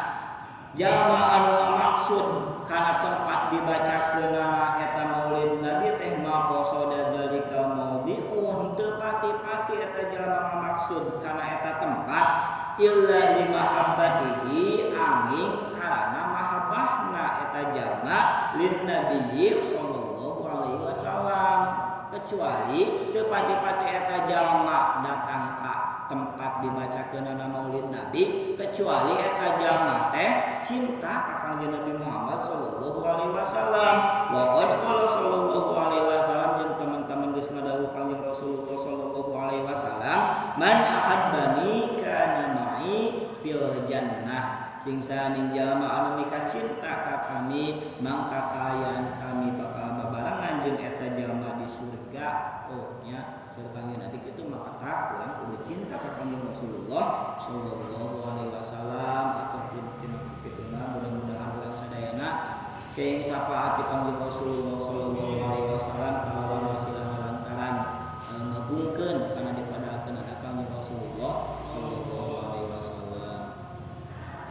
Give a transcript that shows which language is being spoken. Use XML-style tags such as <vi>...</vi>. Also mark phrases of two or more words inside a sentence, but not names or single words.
<su>jalma anu maksud kana tempat dibacakeunana eta maulid Nabi teh</su> <ar>قصد ذلك موضع</ar> <su>teu pati-pati eta jalma maksud kana eta tempat</su> <ar>إلا لمحبته</ar> <su>angin karana mahabbahna eta jalma</su> <ar>للنبي صلى الله عليه وسلم</ar> <su>kecuali teu pati-pati eta jalma datang ka tempat dibacakeunana maulid Nabi kecuali eta jalma teh cinta ka kanjeng Nabi Muhammad</su> <ar>صلى الله عليه وسلم وقد قال صلى الله عليه وسلم</ar> <su>jeung teman-teman geus ngadawuh kanjeng Rasulullah</su> <ar>صلى الله عليه وسلم من أحبني كان معي في الجنة</ar> <su>sing saning jalma anu mika cinta ka kami mangka kaayaan kami bakal babarengan jeung eta jalma di surga nya surga Nabi kitu maka tak urang kudu cinta ka kanjeng Rasulullah</su> <ar>صلى الله عليه وسلم</ar> <su>ataupun tina pituna mudah-mudahan urang sadayana keing syafaat di kanjeng Rasulullah</su> <ar>صلى الله عليه وسلم</ar> <su>kalawan wasilah lantaran ngagungkeun kana dipadakeun ada kanjeng Rasulullah</su> <ar>صلى الله عليه وسلم.</ar>